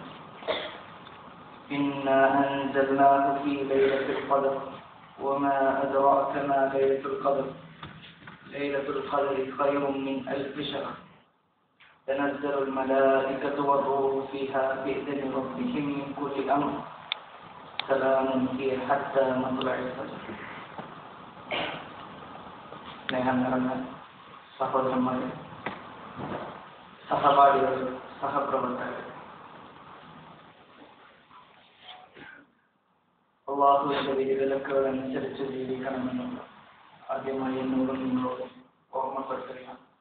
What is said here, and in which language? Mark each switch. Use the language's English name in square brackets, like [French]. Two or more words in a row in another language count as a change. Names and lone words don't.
[Arabic] إنا أنزلناه في ليلة القدر وما أدراك ما ليلة القدر. ليلة القدر خير من 1000 شهر. تنزل الملائكة والروح فيها بإذن ربهم من كل أمر. سلام هي حتى مطلع الفجر. [Malayalam] സ്നേഹം നിറഞ്ഞ സഹോദരന്മാരെ, സഹപാഠികൾ, സഹപ്രവർത്തകർ, അല്ലാഹുവിന്റെ വിധിവിലക്കുകൾ അനുസരിച്ച് ജീവിക്കണമെന്നും ആദ്യമായി എന്നോടും നിങ്ങളോടും ഓർമ്മപ്പെടുത്തുകയാണ്.